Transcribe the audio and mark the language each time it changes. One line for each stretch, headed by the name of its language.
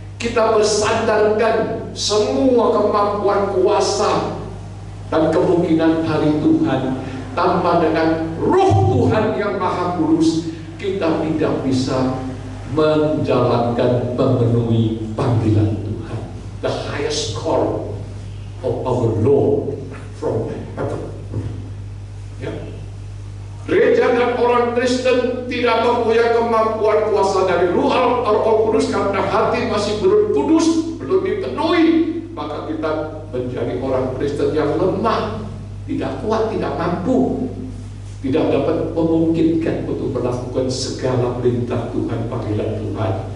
Indonesian: Kita bersandarkan semua kemampuan, kuasa, dan kemungkinan hari Tuhan. Tanpa dengan Roh Tuhan yang Maha Kudus, kita tidak bisa menjalankan, memenuhi panggilan Tuhan.
English: The highest call of our Lord from heaven.
Indonesian: Ya. Gereja dan orang Kristen tidak mempunyai kemampuan kuasa dari Roh Kudus karena hati masih belum kudus, belum dipenuhi. Maka kita menjadi orang Kristen yang lemah, tidak kuat, tidak mampu, tidak dapat memungkinkan untuk melakukan segala perintah Tuhan, panggilan Tuhan.